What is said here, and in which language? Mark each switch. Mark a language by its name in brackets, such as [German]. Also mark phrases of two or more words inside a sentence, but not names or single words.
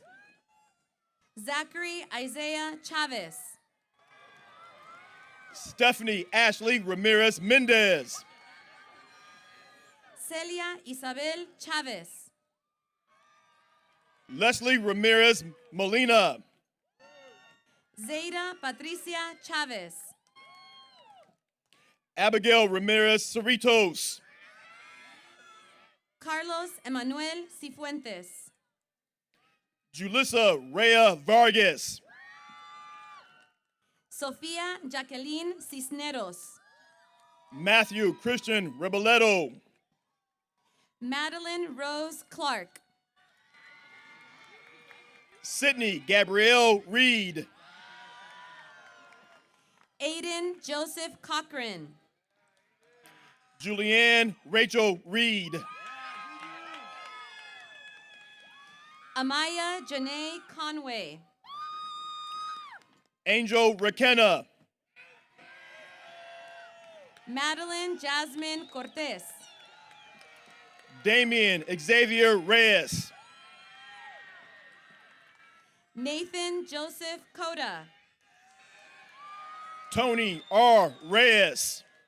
[English] Zachary Isaiah Chavez. Stephanie Ashley Ramirez Mendez. Celia Isabel Chavez. Leslie Ramirez Molina. Zeta Patricia Chavez. Abigail Ramirez Cerritos. Carlos Emanuel Cifuentes. Julissa Rhea Vargas. Sofía Jacqueline Cisneros. Matthew Christian Reboledo. Madeline Rose Clark. Sydney Gabrielle Reed. Aiden Joseph Cochran. Julianne Rachel Reed. Amaya Janae Conway. Angel Rakenna. Madeline Jasmine Cortez. Damian Xavier Reyes. Nathan Joseph Coda. Tony R. Reyes.